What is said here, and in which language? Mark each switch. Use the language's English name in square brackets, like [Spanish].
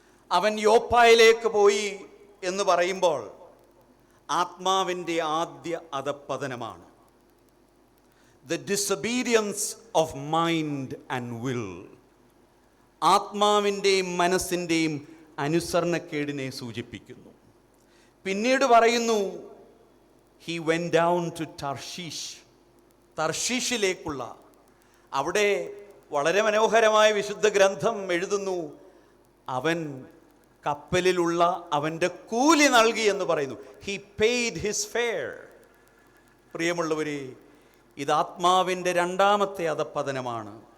[Malayalam] അവൻ യോപ്പായിലേക്ക് പോയി എന്ന് പറയുമ്പോൾ ആത്മാവിൻ്റെ ആദ്യ അധപ്പതനമാണ്. [English] The disobedience of mind and will. [Malayalam] ആത്മാവിൻ്റെയും മനസ്സിൻ്റെയും അനുസരണക്കേടിനെ സൂചിപ്പിക്കുന്നു. പിന്നീട് പറയുന്നു, [English] he went down to Tarshish. [Malayalam] തർഷീഷിലേക്കുള്ള, അവിടെ വളരെ മനോഹരമായ വിശുദ്ധ ഗ്രന്ഥം എഴുതുന്നു, അവൻ കപ്പലിലുള്ള അവൻ്റെ കൂലി നൽകി എന്ന് പറയുന്നു. [English] he paid his fare. [Malayalam] പ്രിയമുള്ളവരെ, ഇത് ആത്മാവിൻ്റെ രണ്ടാമത്തെ അധപ്പതനമാണ്.